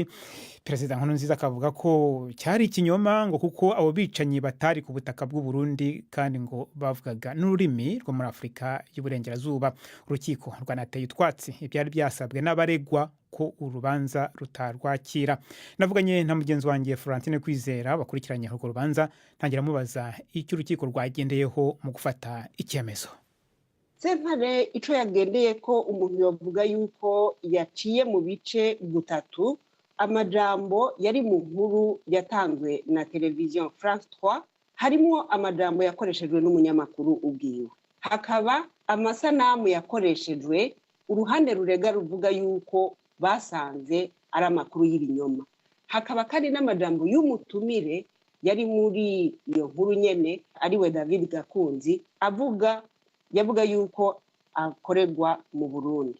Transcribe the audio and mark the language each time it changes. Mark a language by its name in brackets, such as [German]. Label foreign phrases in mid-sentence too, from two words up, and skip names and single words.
[Kinyarwanda] Perezida Nkurunziza akavuga ko cyari ikinyoma ngo kuko abo bicanyi batari ku butaka bw'u Burundi kandi ngo bavugaga n'ururimi rwo muri Afurika y'Uburengerazuba. Urukiko rwanateye utwatsi ibyari byasabwe n'abaregwa ko urubanza rutarwakira. Navuganye na mugenzi wanjye Florentine Kwizera bakurikiranye urwo rubanza, ntangira mubaza icyo urukiko rwagendeyeho mu gufata icyemezo. [Rundi] Sentare ico yagendeye ko umuntu yavuga yuko yaciye mu bice gutatu amajambo yari mu nkuru yatanzwe na televiziyo France 3, harimo amajambo yakoreshejwe n'umunyamakuru ubwiwe, hakaba amasanamu yakoreshejwe uruhande rurega ruvuga yuko basanze ari amakuru y'ibinyoma, hakaba kandi n'amajambo y'umutumire yari muri iyo nkuru nyene ariwe David Gakunzi yavuga yuko akorerwa mu Burundi.